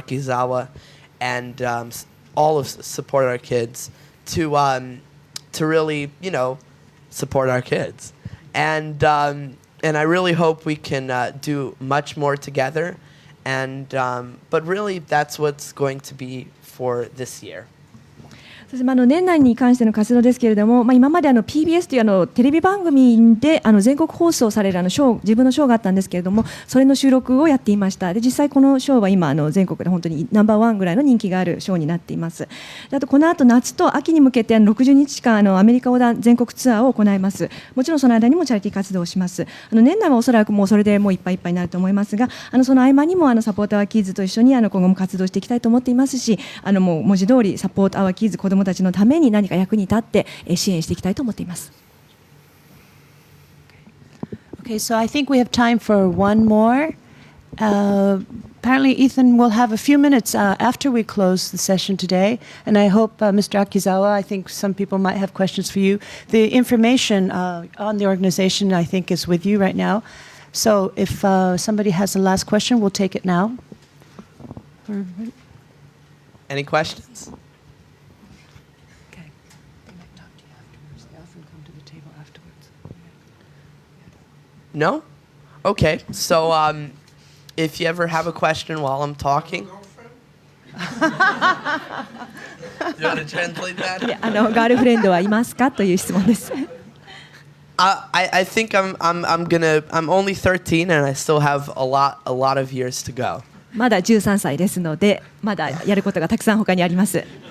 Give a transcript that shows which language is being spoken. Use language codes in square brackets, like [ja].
[en] Akizawa and all of Support Our Kids to really, support our kids. And I really hope we can do much more together. But really, that's what's going to be for this year. [ja] 年内に関しての活動ですけれども、今までPBS というテレビ番組で全国放送される自分のショーがあったんですけれども、それの収録をやっていました。で、実際このショーは今全国で本当にNo.1ぐらいの人気があるショーになっています。あとこの後夏と秋に向けて60日間アメリカ横断全国ツアーを行います。もちろんその間にもチャリティー活動をします。年内はおそらくもうそれでもういっぱいいっぱいになると思いますが、その合間にもサポートアワーキッズと一緒に今後も活動していきたいと思っていますし、もう文字通りサポートアワーキッズ、子どもたちのために何か役に立って支援していきたいと思っています。 [en] Okay, so I think we have time for one more. Apparently, Ethan will have a few minutes after we close the session today, and I hope, Mr. Akizawa, I think some people might have questions for you. The information on the organization, I think, is with you right now. So if somebody has a last question, we'll take it now. Any questions? Okay. They might talk to you afterwards. They often come to the table afterwards. No? Okay. So if you ever have a question while I'm talking. Do you want to translate that? [ja] ガールフレンドはいますかという質問です。 [en] I think I'm only 13 and I still have a lot of years to go. [ja] まだ13歳ですので、まだやることがたくさん他にあります。